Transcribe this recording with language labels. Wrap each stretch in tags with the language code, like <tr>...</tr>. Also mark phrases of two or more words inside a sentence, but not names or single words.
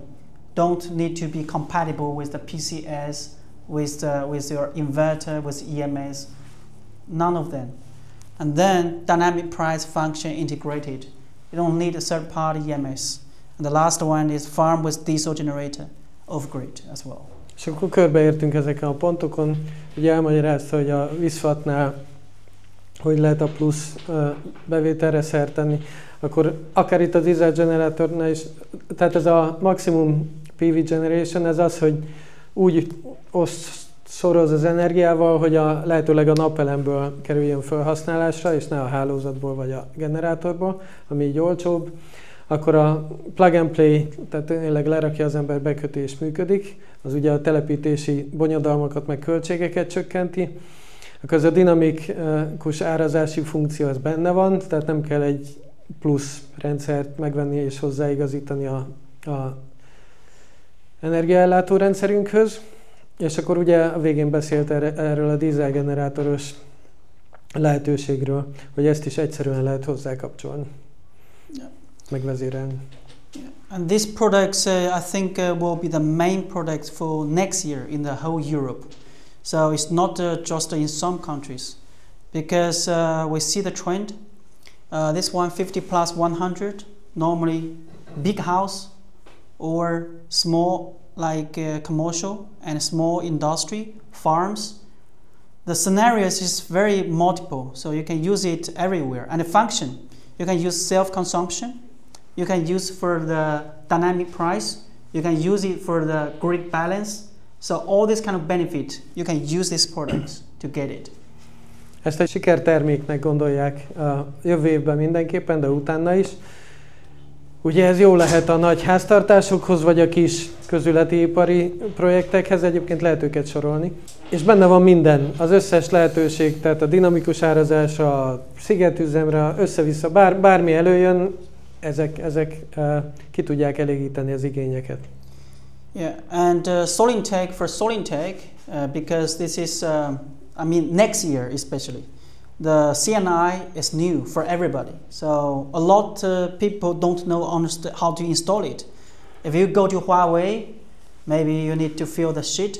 <en>Don't need to be compatible with the PCS, with your inverter, with EMS. None of them. And then dynamic price function integrated. You don't need a third party EMS. And the last one is farm with diesel generator off grid as well.</en> <hu>És akkor körbeértünk ezeken a pontokon. Ugye elmagyarázta, hogy a VISFAT-nál hogy lehet a plusz bevételre szert tenni. Akkor akár itt a dízelgenerátornál is, tehát ez a</hu> <en>maximum PV generation,</en> <hu>ez az, hogy úgy szoroz az energiával, hogy lehetőleg a napelemből kerüljön felhasználásra, és ne a hálózatból vagy a generátorból, ami így olcsóbb. Akkor a</hu> <en>plug and play,</en> <hu>tehát tényleg lerakja az ember, beköti és működik, az ugye a telepítési bonyodalmakat meg költségeket csökkenti. Akkor az a dinamikus árazási funkció az benne van, tehát nem kell egy plusz rendszert megvenni és hozzáigazítani a energiaellátó rendszerünkhöz. És akkor ugye a végén beszélt erről a dízelgenerátoros lehetőségről, hogy ezt is egyszerűen lehet hozzákapcsolni, megvezérelni.</hu> <en>And these products, I think, will be the main products for next year in the whole Europe. So it's not just in some countries, because we see the trend. This 150 plus 100, normally big house or small like commercial and small industry, farms. The scenarios is very multiple, so you can use it everywhere. And the function, you can use self-consumption, you can use for the dynamic price, you can use it for the grid balance. So all this kind of benefit, you can use these products to get it.</en> <hu>Ezt egy sikerterméknek gondolják a jövő évben mindenképpen, de utána is. Ugye ez jó lehet a nagy háztartásokhoz, vagy a kis közületi ipari projektekhez, egyébként lehet őket sorolni. És benne van minden, az összes lehetőség, tehát a dinamikus árazás, a szigetüzemre, össze-vissza, bármi előjön, ezek ki tudják elégíteni az igényeket.</hu> <en>Yeah, and Solinteg, for Solinteg, because this is, I mean, next year especially, the CNI is new for everybody. So a lot of people don't know how to install it. If you go to Huawei, maybe you need to fill the sheet.</en>